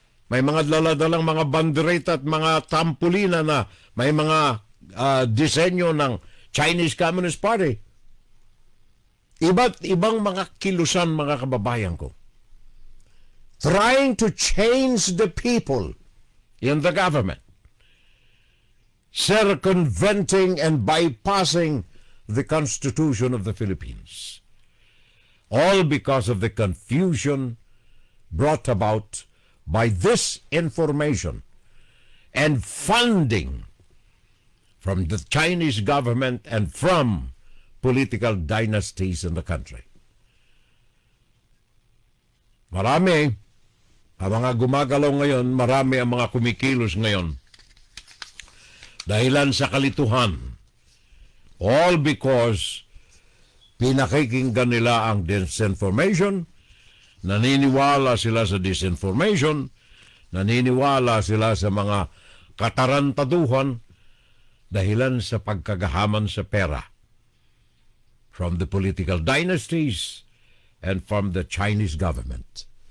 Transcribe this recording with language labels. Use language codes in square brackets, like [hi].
[tl] May mga daladalang mga bandereta at mga trampolina na may mga disenyo ng Chinese Communist Party. Iba't ibang mga kilusan, mga kababayan ko. [en] Trying to change the people in the government. Circumventing and bypassing the Constitution of the Philippines. All because of the confusion brought about by this information and funding from the Chinese government and from political dynasties in the country. [tl] Marami ang mga gumagalaw ngayon, marami ang mga kumikilos ngayon dahilan sa kalituhan [en] All because [tl] pinakikinggan nila ang disinformation, naniniwala sila sa disinformation, naniniwala sila sa mga katarantaduhan dahilan sa pagkagahaman sa pera [en] from the political dynasties and from the Chinese government.